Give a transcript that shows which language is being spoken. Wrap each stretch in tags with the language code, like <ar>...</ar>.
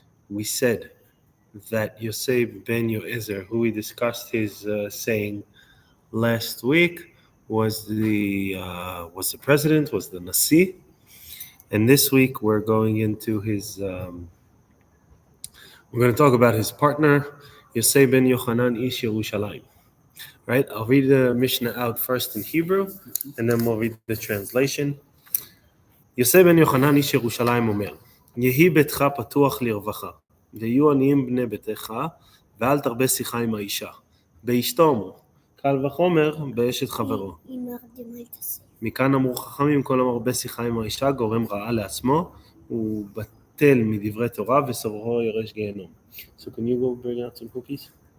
<en>We said that Yosef ben Yoezer, who we discussed his saying last week, was the president, was the Nasi, and this week we're going into his. We're going to talk about his partner, Yosef ben Yochanan ish Yerushalayim. Right? I'll read the Mishnah out first in Hebrew, and then we'll read the translation.</en> <he>יוסף בן יוחנן איש ירושלים אומר, יהי ביתך פתוח לרווחה, ויהיו עניים בני ביתך, ואל תרבה שיחה עם האישה. באשתו אמרו, קל וחומר באשת חברו. מכאן אמרו חכמים, כל המרבה שיחה עם האישה גורם רעה לעצמו, הוא בטל מדברי תורה וסוברו ירש גיהנום.</he> <en>So can you go bring out some cookies?</en>